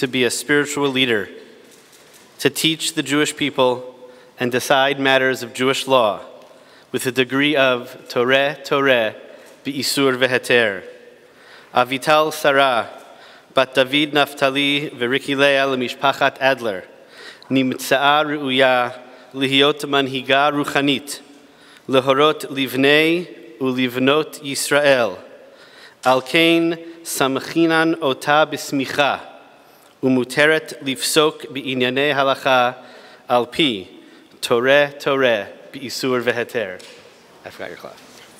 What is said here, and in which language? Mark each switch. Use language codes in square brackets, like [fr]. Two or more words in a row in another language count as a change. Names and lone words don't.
[en] be a spiritual leader, to teach the Jewish people and decide matters of Jewish law with a degree of [he] תורה באיסור והיתר. אביטל שרה בת דוד נפתלי ורבקה לאה למשפחת אדלר, נמצאה ראויה להיות מנהיגה רוחנית, להורות לבני ולבנות ישראל, על כן סמכנו אותה בסמיכה, ומותרת לפסוק בענייני הלכה על פי, תורה באיסור והיתר. [en] I forgot your class.